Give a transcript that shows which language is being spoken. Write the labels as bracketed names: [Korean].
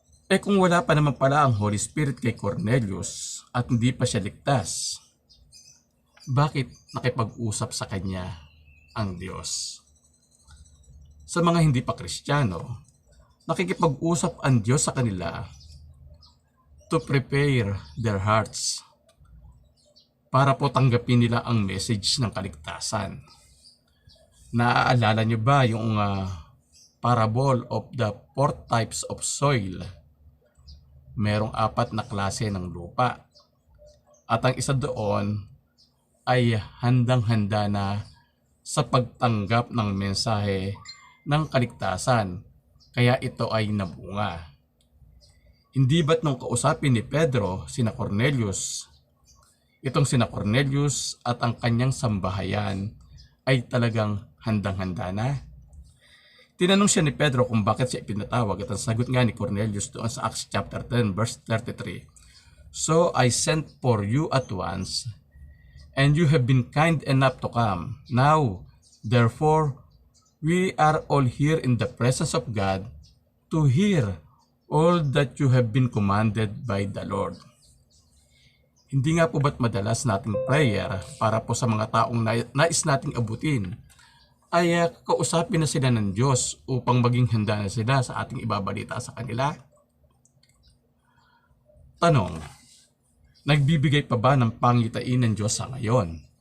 [Filipino] Kung wala pa naman pala ang Holy Spirit kay Cornelius at hindi pa siya ligtas, bakit nakipag-usap sa kanya ang Diyos? Sa mga hindi pa Kristiyano, nakikipag-usap ang Diyos sa kanila [English] to prepare their hearts [Filipino] para po tanggapin nila ang message ng kaligtasan. Naaalala niyo ba yung [English] parable of the 4 types of soil? [Filipino] Merong 4 na klase ng lupa. At ang isa doon ay handang-handa na sa pagtanggap ng mensahe ng kaligtasan. Kaya ito ay nabunga. Hindi ba't nung kausapin ni Pedro sina Cornelius, itong sina Cornelius at ang kanyang sambahayan ay talagang handang-handa na? Tinanong siya ni Pedro kung bakit siya ipinatawag at ang sagot nga ni Cornelius doon sa [English] Acts chapter 10 verse 33. So I sent for you at once, and you have been kind enough to come. Now, therefore, we are all here in the presence of God to hear all that you have been commanded by the Lord. [Filipino] Hindi nga po ba't madalas nating prayer para po sa mga taong nais nating abutin ay kausapin na sila ng Diyos upang maging handa na sila sa ating ibabalita sa kanila? Tanong, nagbibigay pa ba ng pangitain ng Diyos sa ngayon?